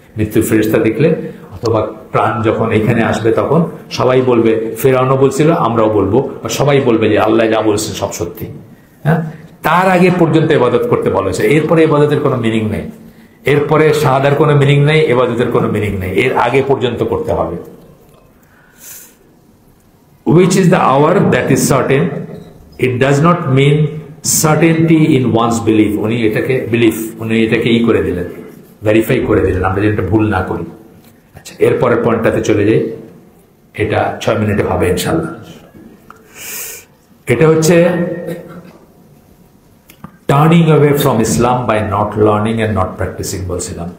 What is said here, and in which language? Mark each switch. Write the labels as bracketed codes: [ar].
[bn] মৃত্যুর ফেরেশতা দেখলে অথবা প্রাণ যখন এখানে আসবে তখন সবাই বলবে, ফেরাউনও বলছিল, আমরাও বলবো, সবাই বলবে যে আল্লাহ যা বলছেন সব সত্যি। হ্যাঁ, তার আগে পর্যন্ত ইবাদত করতে বলা হয়েছে। এরপরে ইবাদতের কোনো মিনিং নেই, এরপরে শাহাদার কোনো মিনিং নেই, ইবাদতের কোনো মিনিং নেই, এর আগে পর্যন্ত করতে হবে। [en] Which is the hour that is certain? It does not mean certainty in one's belief. [bn] উনি এটাকে ই করে দিলেন, ভেরিফাই করে দিলেন, আমরা যেটা ভুল না করি। আচ্ছা, এরপরের পয়েন্টটাতে চলে যাই, এটা 6 মিনিটে হবে ইনশাল্লাহ। এটা হচ্ছে [en] turning away from Islam by not learning and not practicing [bn] বলছিলাম।